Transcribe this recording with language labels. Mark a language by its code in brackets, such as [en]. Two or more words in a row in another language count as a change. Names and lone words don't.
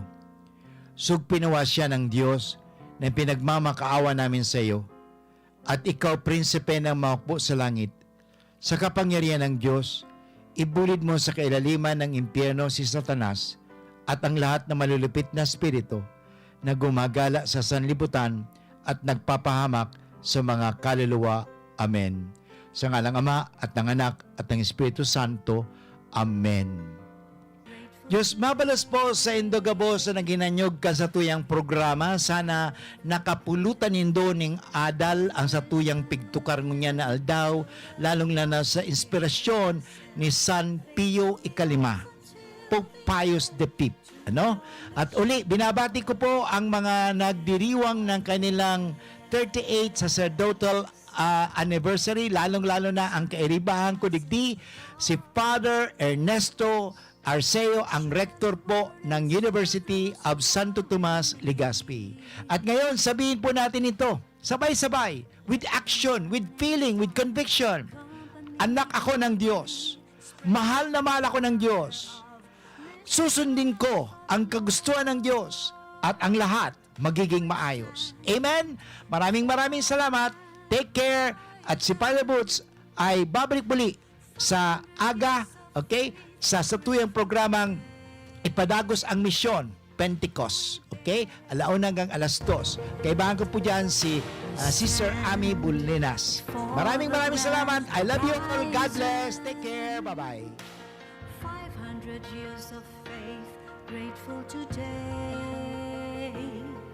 [tl] Sugpinawa siya ng Diyos na pinagmamakaawa namin sa iyo, at ikaw, prinsipe ng maukpo sa langit, sa kapangyarihan ng Diyos, ibulid mo sa kailaliman ng impyerno si Satanas at ang lahat ng malulupit na espiritu na gumagala sa sanlibutan at nagpapahamak sa mga kaluluwa. Amen. Sa ngalang Ama at ng Anak at ng Espiritu Santo. Amen. [bik] Diyos mabalos po sa indogabo sa naginanyog ka sa tuyang programa. Sana nakapulutan nindo ning adal ang sa tuyang pigtukar ngunya na aldaw, lalong na sa inspirasyon ni San Pio Ikalima, Pope Pius V. [tl] At uli, binabati ko po ang mga nagdiriwang ng kanilang 38 [en] sacerdotal anniversary, [tl] lalong-lalo na ang kairibahan ko digdi, si Father Ernesto Arceo, ang rector po ng University of Santo Tomas, Legazpi. At ngayon, sabihin po natin ito, sabay-sabay, [en] with action, with feeling, with conviction. [tl] Anak ako ng Diyos. Mahal na mahal ako ng Diyos. Susundin ko ang kagustuhan ng Diyos at ang lahat magiging maayos. Amen? Maraming salamat. [en] Take care. [tl] At si Father Butch ay babalik muli sa aga, okay? [bik] Sa satuyang programang Ipadagos ang Misyon, Pentecost. [tl] Okay? 1:00 hanggang 2:00. Kaibahan ko po dyan si Sister Ami Bulinas. Maraming salamat. [en] I love you all. God bless. Take care. Bye-bye. 500 years of faith, grateful today.